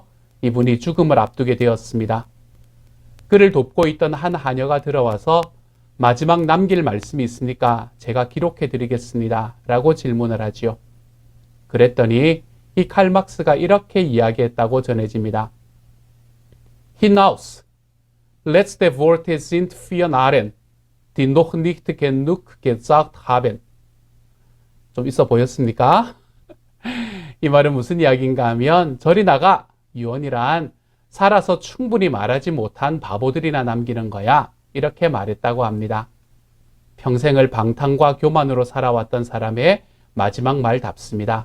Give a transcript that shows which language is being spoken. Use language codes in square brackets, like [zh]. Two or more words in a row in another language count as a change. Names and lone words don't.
[ko] 이분이 죽음을 앞두게 되었습니다. 그를 돕고 있던 한 하녀가 들어와서 마지막 남길 말씀이 있으니까 제가 기록해 드리겠습니다. 라고 질문을 하지요. 그랬더니 이 칼 막스가 이렇게 이야기했다고 전해집니다. [de] Hinaus, letzte Worte sind für Narren, die noch nicht genug gesagt haben. [ko] 좀 있어 보였습니까? 이 말은 무슨 이야기인가 하면 저리 나가, 유언이란 살아서 충분히 말하지 못한 바보들이나 남기는 거야. 이렇게 말했다고 합니다. 평생을 방탕과 교만으로 살아왔던 사람의 마지막 말답습니다.